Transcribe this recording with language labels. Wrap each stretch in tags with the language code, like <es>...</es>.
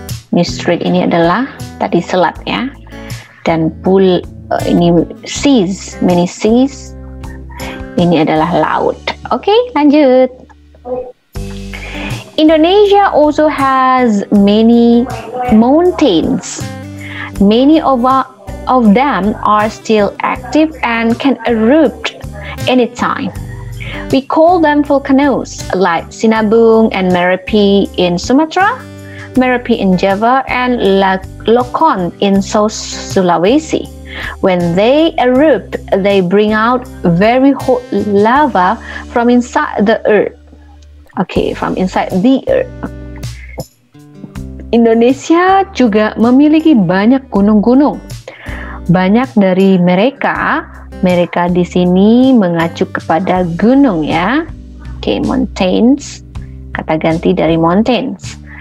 <id>Ini strait ini adalah tadi selat ya, dan ini seas, many seas. Ini adalah laut. Oke, lanjut.</id> <en>Indonesia also has many mountains. Many of them are still active and can erupt anytime. We call them volcanoes, like Sinabung and Merapi in Sumatra, Merapi in Java, and Lokon in South Sulawesi. When they erupt, they bring out very hot lava from inside the earth. Okay, from inside the earth.</en> <id>Indonesia juga memiliki banyak gunung-gunung. Banyak dari mereka di sini mengacu kepada gunung ya. Oke, mountains, kata ganti dari mountains.</id>